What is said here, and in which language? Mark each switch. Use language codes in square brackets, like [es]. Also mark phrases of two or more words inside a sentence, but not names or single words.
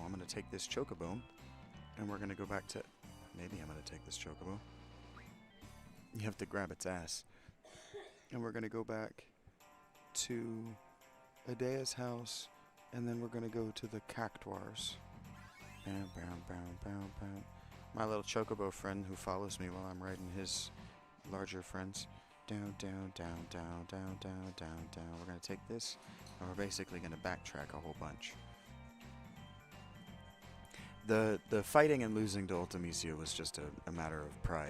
[en] I'm going to take this chocobo, and we're going to go back to... Maybe I'm going to take this chocobo. You have to grab its ass. And we're going to go back to Adea's house, and then we're going to go to the cactuars. Bam, bam, bam, bam, bam. My little chocobo friend who follows me while I'm riding his larger friends. Down, down, down, down, down, down, down, down. We're going to take this, and we're basically going to backtrack a whole bunch. The fighting and losing to Ultimecia was just a matter of pride.